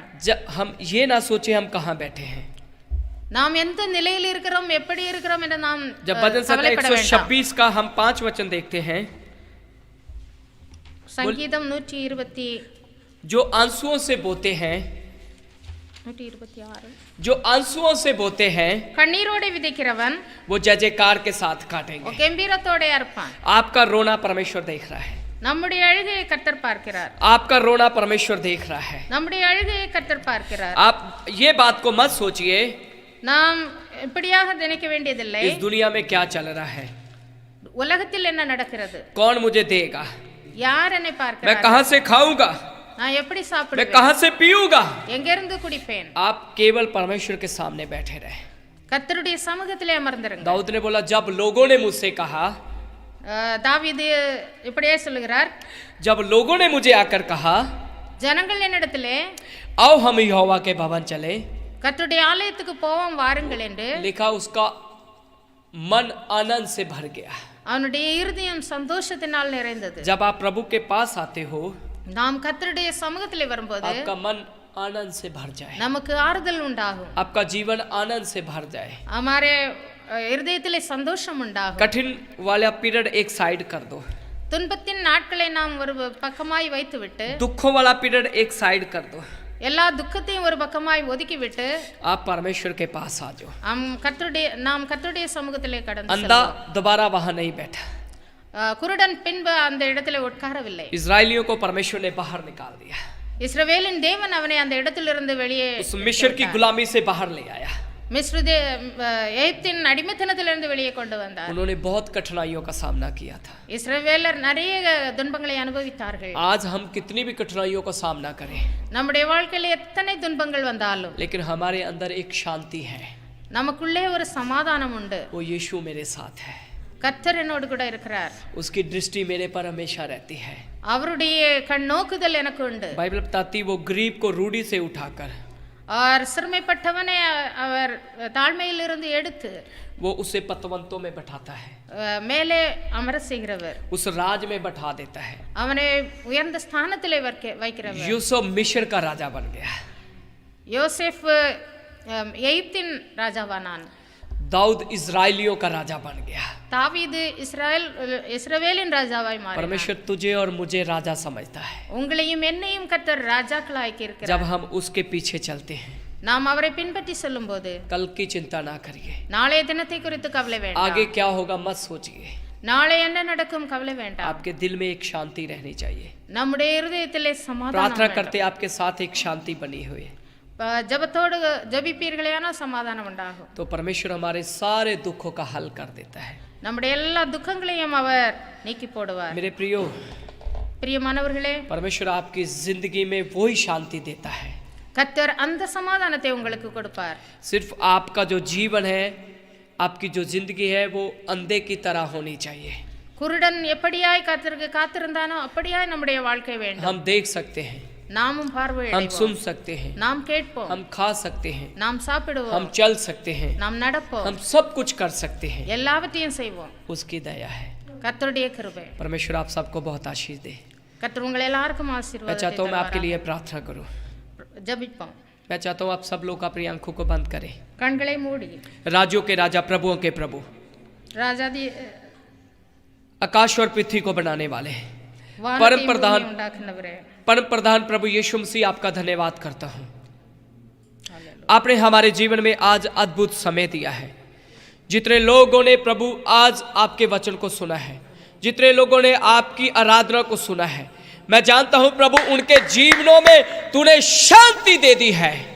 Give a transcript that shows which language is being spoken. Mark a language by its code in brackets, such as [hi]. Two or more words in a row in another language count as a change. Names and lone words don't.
[hi] जब हम ये ना सोचे हम कहाँ बैठे हैं, [ta] நாம் எந்த நிலையில் இருக்கிறோம், எப்படி இருக்கிறோம் என்று நாம் [hi] जब भजन संख्या [ta] கவலைப்பட வேண்டாம். [hi] 126 का हम 5 वचन देखते हैं, संगीतम 120 जो आंसुओं से बोते हैं, 126 जो आंसुओं से बोते हैं [ta] கண்ணீரோடு விதைக்கிறவன் [hi] वो जय जयकार के साथ काटेंगे। [ta] கெம்பீரத்தோட அறுப்பான். [hi] आपका रोना परमेश्वर देख रहा है, [ta] நம்முடைய அழுகையை கர்த்தர் பார்க்கிறார். [hi] आपका रोना परमेश्वर देख रहा है। [ta] நம்முடைய அழுகையை கர்த்தர் பார்க்கிறார். [hi] आप ये बात को मत सोचिए [ta] நாம் இப்படியாக நினைக்க வேண்டியதில்லை. [hi] इस दुनिया में क्या चल रहा है, [ta] உலகத்தில் என்ன நடக்கிறது, [hi] कौन मुझे देगा, [ta] யார் என்னை [hi] मैं [ta] பார்க்கிறார், [hi] कहां से खाऊंगा, [ta] நான் எப்படி [hi] मैं [ta] சாப்பிடுவேன், [hi] कहां से पीऊंगा। [ta] எங்கிருந்து குடிப்பேன்? [hi] आप केवल परमेश्वर के सामने बैठे रहे। [ta] கர்த்தருடைய சமூகத்திலே அமர்ந்திருங்க. [hi] दाऊद ने बोला जब लोगों ने मुझसे कहा, [ta] தாவீது இப்படியே சொல்லுகிறார், [hi] जब लोगों ने मुझे आकर कहा [ta] ஜனங்கள் என்னிடத்திலே [hi] आओ हम यहोवा के भवन चले, [ta] கர்த்தருடைய ஆலயத்துக்கு போவோம் வாருங்கள் என்று, [hi] लिखा उसका मन आनंद से भर गया। [ta] அவனுடைய இருதயம் சந்தோஷத்தினால் நிறைந்தது. [hi] जब आप प्रभु के पास आते हो [ta] நாம் கர்த்தருடைய சமூகத்திலே வரும்போது [hi] आपका मन आनंद से भर जाए, [ta] நமக்கு ஆறுதல் உண்டாகும், [hi] आपका जीवन आनंद से भर जाए। [ta] हमारे இருதயத்திலே சந்தோஷம் உண்டாகும். [hi] कठिन वाला पीरियड एक साइड कर दो, [ta] துன்பத்தின் நாட்களை நாம் ஒரு பக்கமாய் வைத்துவிட்டு, [hi] दुखों वाला पीरियड एक साइड कर दो, [ta] எல்லா துக்கத்தையும் ஒரு பக்கமாய் ஒதுக்கிவிட்டு [hi] आप परमेश्वर के पास आ जाओ। [ta] நாம் கர்த்தருடைய சமூகத்திலே கடந்து [hi] अंधा [ta] செல்வோம். [hi] दोबारा वहां नहीं बैठा, [ta] குருடன் பின்பு அந்த இடத்துல உட்காரவில்லை. [hi] इजरायलियों को परमेश्वर ने बाहर निकाल दिया। [ta] இஸ்ரவேலின் தேவன் அவனை அந்த இடத்திலிருந்து வெளியே [hi] उस मिस्र की गुलामी से बाहर ले आया। [ta] மிஸ்ரு எகிப்தின் அடிமைத்தனத்திலிருந்து வெளியே கொண்டு வந்தார். [hi] उन्होंने बहुत कठिनाइयों का सामना किया था। [ta] இஸ்ரவேலர் நிறைய துன்பங்களை அனுபவித்தார்கள். [hi] आज हम कितनी भी कठिनाइयों का सामना करें, [ta] நம்முடைய வாழ்க்கையில் எத்தனை துன்பங்கள் வந்தாலும் [hi] लेकिन हमारे अंदर एक शांति है, [ta] நமக்குள்ளே ஒரு சமாதானம் உண்டு. [hi] वो यीशु मेरे साथ है, [ta] கர்த்தர் என்னோடு கூட இருக்கிறார், [hi] उसकी दृष्टि मेरे पर हमेशा रहती है। [ta] அவருடைய கண்ணோக்குதல் எனக்கு உண்டு. [hi] बाइबल बताती वो गरीब को रूढ़ी से उठाकर, [ta] और சிறுமைப்பட்டவனை அவர் தாழ்மையிலிருந்து எடுத்து [hi] वो उसे पतवंतों में बैठाता है, [ta] மேலே அமர செய்கிறவர், [hi] उस राज में बैठा देता है। [ta] அவனை உயர்ந்த ஸ்தானத்திலே வைக்கிறவர். [hi] यूसुफ मिस्र का राजा बन गया, [ta] யோசேப் எகிப்தின் ராஜாவானான், [hi] दाऊद इजराइलियों का राजा बन गया। [ta] தாவீது இஸ்ரவேலின் ராஜாவாய் மாறினார். [hi] परमेश्वर तुझे और मुझे राजा समझता है [ta] உங்களையும் என்னையும் கர்த்தர் ராஜாக்களாக்கி இருக்கிறார். [hi] जब हम उसके पीछे चलते हैं। [ta] நாம் அவரை பின்பற்றி செல்லும்போது [hi] कल की चिंता ना करिए, [ta] நாளைய தினத்தை குறித்து கவலை வேண்டாம். [hi] आगे क्या होगा मत सोचिए, [ta] நாளை என்ன நடக்கும் கவலை வேண்டாம். [hi] आपके दिल में एक शांति रहनी चाहिए। [ta] நம்முடைய இருதயத்திலே சமாதானம் [hi] प्रार्थना [ta] வேண்டும். [hi] करते आपके साथ एक शांति बनी हुई है, [ta] ஜபத்தோடு ஜபிப்பீர்களேனா சமாதானம் உண்டாகும். [hi] तो परमेश्वर हमारे सारे दुखों का हल कर देता है। [ta] நம்முடைய எல்லா துக்கங்களையும் அவர் நீக்கி போடுவார். [hi] मेरे प्रियो, [ta] பிரியமானவர்களே, [hi] परमेश्वर आपकी जिंदगी में वही शांति देता है। [ta] கர்த்தர் அந்த சமாதானத்தை உங்களுக்கு கொடுப்பார். [hi] सिर्फ आपका जो जीवन है, आपकी जो जिंदगी है, वो अंधे की तरह होनी चाहिए। [ta] குருடன் எப்படியாய் கர்த்தருக்கு காத்திருந்தானோ அப்படியாய் நம்முடைய வாழ்க்கை வேண்டும். [hi] हम देख सकते हैं, [ta] நாமும் [hi] हम [ta] பார்வையிடுவோம், [hi] सुन सकते हैं, [ta] நாம் கேட்போம், [hi] हम खा सकते हैं, [ta] நாம் சாப்பிடுவோம், [hi] हम चल सकते हैं, [ta] நாம் நடப்போம், [hi] हम सब कुछ कर सकते हैं। [ta] எல்லாவற்றையும் செய்வோம். [hi] उसकी दया है। [ta] கர்த்தருடைய கிருபை. [hi] परमेश्वर आप सबको बहुत आशीष दे। [ta] கர்த்தர் உங்களை எல்லாருக்கும் [hi] मैं [ta] ஆசீர்வாதத்தை [hi] चाहता हूँ मैं आपके [ta] தருவாராக. [hi] लिए प्रार्थना करूँ। [ta] ஜெபிப்போம். [hi] मैं चाहता हूँ आप सब लोग अपनी आंखों को बंद करें। [ta] கண்களை மூடி [hi] राजों के राजा, प्रभुओं के प्रभु, [ta] ராஜாதி [hi] आकाश और पृथ्वी को बनाने वाले [ta] வானத்தையும் [hi] परम प्रधान [ta] பூமியையும் உண்டாக்குனவரே, [hi] परम प्रधान प्रभु यीशु मसीह, आपका धन्यवाद करता हूँ। आपने हमारे जीवन में आज अद्भुत समय दिया है। जितने लोगों ने प्रभु आज आपके वचन को सुना है, जितने लोगों ने आपकी आराधना को सुना है, मैं जानता हूं प्रभु उनके जीवनों में तूने शांति दे दी है।